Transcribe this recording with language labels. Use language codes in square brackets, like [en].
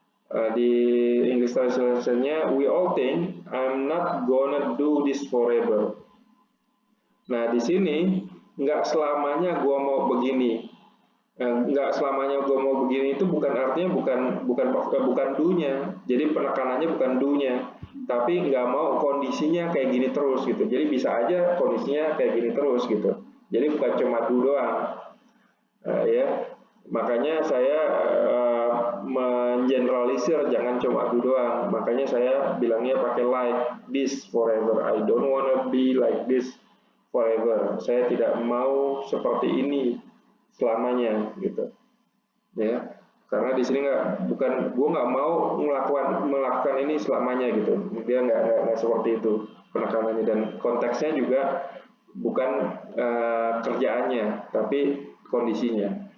[id] Di English translation-nya, [en] we all think I'm not gonna do this forever. [id] Nah, di sini nggak selamanya gue mau begini. Nggak selamanya gue mau begini itu bukan artinya bukan do-nya. Jadi penekanannya bukan do-nya, tapi nggak mau kondisinya kayak gini terus gitu. Jadi bisa aja kondisinya kayak gini terus gitu. Jadi bukan cuma do doang. Ya, makanya saya mengeneralisir, jangan cuma do doang. Makanya saya bilangnya pakai [en] like this forever. I don't wanna be like this forever. [id] Saya tidak mau seperti ini selamanya gitu. Ya, karena di sini gue nggak mau melakukan ini selamanya gitu. Dia nggak seperti itu penekanannya, dan konteksnya juga bukan kerjaannya, tapi kondisinya.